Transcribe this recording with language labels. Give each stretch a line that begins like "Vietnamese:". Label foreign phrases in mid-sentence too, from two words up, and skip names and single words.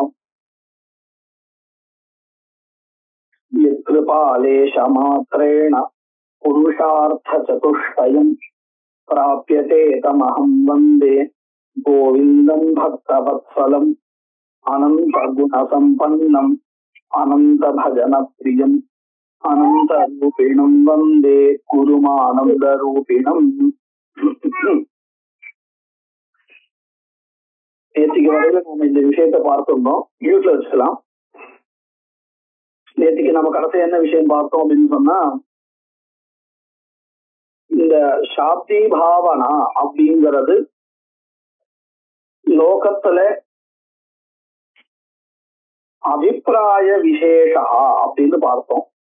Sanskrit: यत्कृपालेशमात्रेण पुरुषार्थचतुष्टयं प्राप्यते तमहं वन्दे गोविन्दं भक्तवत्सलम् अनन्तगुणसम्पन्नम् अनन्तभजनप्रियम् अनन्तरूपिणं वन्दे गुरुमानन्दरूपिणम्।
Tamil: நேற்றுக்கு வரையில நம்ம இந்த விஷயத்தை பார்த்திருந்தோம். மியூட்ல வச்சுக்கலாம். நேற்றுக்கு நம்ம கடைசி என்ன விஷயம் பார்த்தோம் அப்படின்னு சொன்னா, இந்த சாப்தி பாவனா அப்படிங்கிறது லோகத்துல அபிப்பிராய விசேஷா அப்படின்னு பார்த்தோம்.